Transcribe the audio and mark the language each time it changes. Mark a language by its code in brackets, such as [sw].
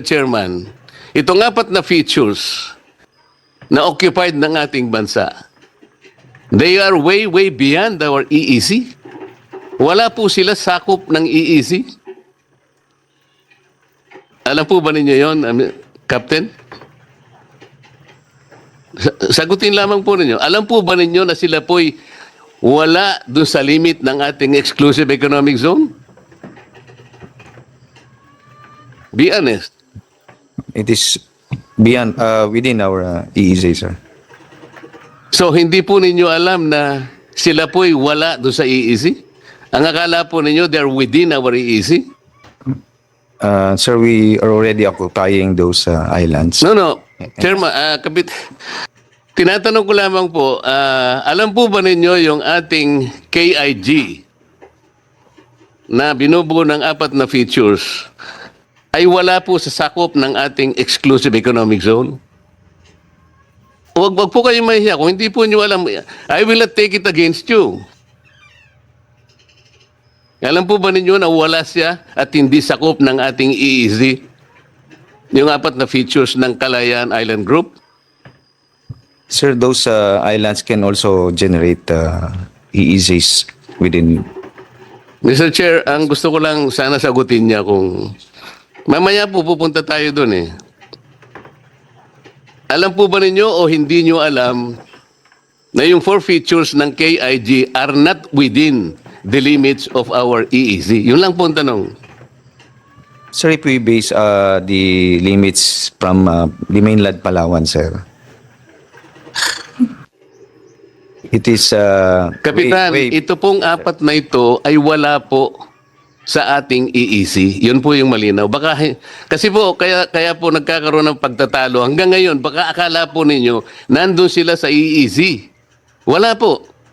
[tl] Chairman, itong 4 na features na occupied ng ating bansa, [en] they are way, way beyond our EEZ. [tl] Wala po sila sakop ng EEZ. Alam po ba ninyo yon, Captain? Sagutin lamang po ninyo. Alam po ba ninyo na sila po'y wala doon sa limit ng ating exclusive economic zone? [en] Be honest. It is beyond, within our EEZ, sir. [tl] So, hindi po ninyo alam na sila po'y wala doon sa EEZ? Ang akala po ninyo, [en] they're within our EEZ? Sir, we are already occupying those islands. [tl] No. Chairman, tinatanong ko lamang po, alam po ba ninyo yung ating KIG na binubuo ng 4 na features ay wala po sa sakop ng ating exclusive economic zone? Huwag po kayo mahihiya. Kung hindi po nyo alam, [en] I will not take it against you. [tl] Alam po ba ninyo na wala siya at hindi sakop ng ating EEZ? Yung 4 na features ng Kalayaan Island Group? [en] Sir, those islands can also generate EEZs within. [tl] Mr. Chair, ang gusto ko lang sana sagutin niya kung mamaya po pupunta tayo doon eh. Alam po ba ninyo o hindi nyo alam na yung 4 features ng KIG [en] are not within the limits of our EEZ? [tl] Yun lang po ang tanong. [en] Sir, if we base the limits from the mainland Palawan, sir, it is [tl] Kapitan, ito pong 4 na ito ay wala po sa ating EEC. Yun po yung malinaw. Kasi po, kaya po nagkakaroon ng pagtatalo. Hanggang ngayon, baka akala po ninyo, nandun sila sa EEC. Wala po.